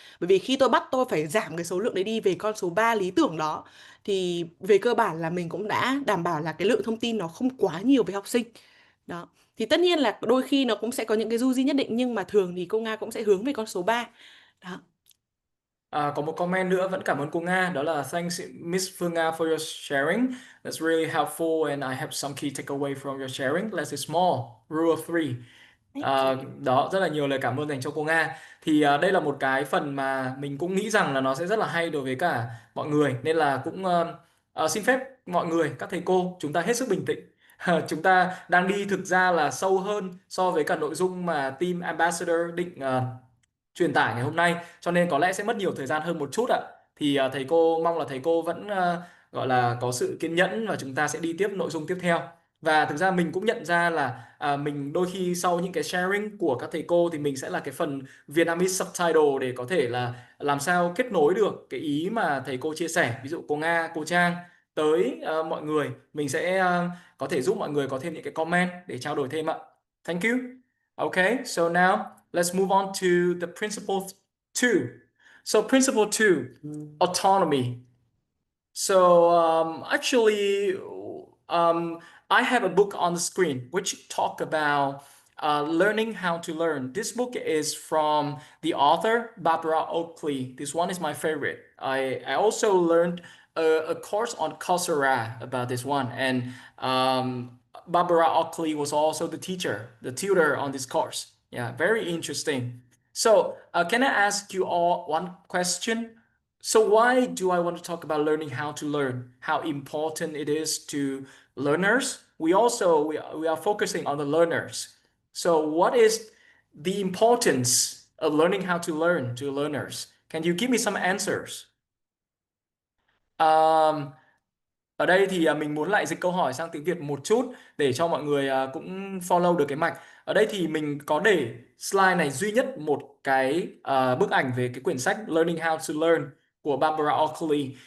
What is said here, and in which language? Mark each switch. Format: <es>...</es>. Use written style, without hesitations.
<vi>Bởi vì khi tôi bắt tôi phải giảm cái số lượng đấy đi về con số 3 lý tưởng đó, thì về cơ bản là mình cũng đã đảm bảo là cái lượng thông tin nó không quá nhiều với học sinh. Đó. Thì tất nhiên là đôi khi nó cũng sẽ có những cái du di nhất định, nhưng mà thường thì cô Nga cũng sẽ hướng về con số 3. Đó. Có một comment nữa vẫn cảm ơn cô Nga, đó là</vi> <en>thanks Miss Phương Nga for your sharing. That's really helpful and I have some key takeaway from your sharing. Less is small. Rule of three. Thank you.</en> <vi>Đó, rất là nhiều lời cảm ơn dành cho cô Nga. Thì đây là một cái phần mà mình cũng nghĩ rằng là nó sẽ rất là hay đối với cả mọi người, nên là cũng xin phép mọi người, các thầy cô, chúng ta hết sức bình tĩnh. Chúng ta đang đi thực ra là sâu hơn so với cả nội dung mà team ambassador định truyền tải ngày hôm nay, cho nên có lẽ sẽ mất nhiều thời gian hơn một chút ạ. Thì thầy cô mong là thầy cô vẫn gọi là có sự kiên nhẫn và chúng ta sẽ đi tiếp nội dung tiếp theo. Và thực ra mình cũng nhận ra là mình đôi khi sau những cái sharing của các thầy cô thì mình sẽ là cái phần Vietnamese subtitle để có thể là làm sao kết nối được cái ý mà thầy cô chia sẻ, ví dụ cô Nga, cô Trang tới mọi người. Mình sẽ có thể giúp mọi người có thêm những cái comment để trao đổi thêm ạ.</vi> <en>Thank you. Okay, so now let's move on to the principle two. So principle two, autonomy. So actually, I have a book on the screen which talk about learning how to learn. This book is from the author Barbara Oakley. This one is my favorite. I also learned a course on Coursera about this one, and Barbara Oakley was also the teacher, the tutor on this course. Yeah, very interesting. So can I ask you all one question? So why do I want to talk about learning how to learn? How important it is to learners? We are focusing on the learners. So what is the importance of learning how to learn to learners? Can you give me some answers?</en> <vi>Um, Ở đây thì mình muốn lại dịch câu hỏi sang tiếng Việt một chút để cho mọi người cũng follow được cái mạch. Ở đây thì mình có để slide này duy nhất một cái bức ảnh về cái quyển sách Learning How to Learn của Barbara Oakley.</vi>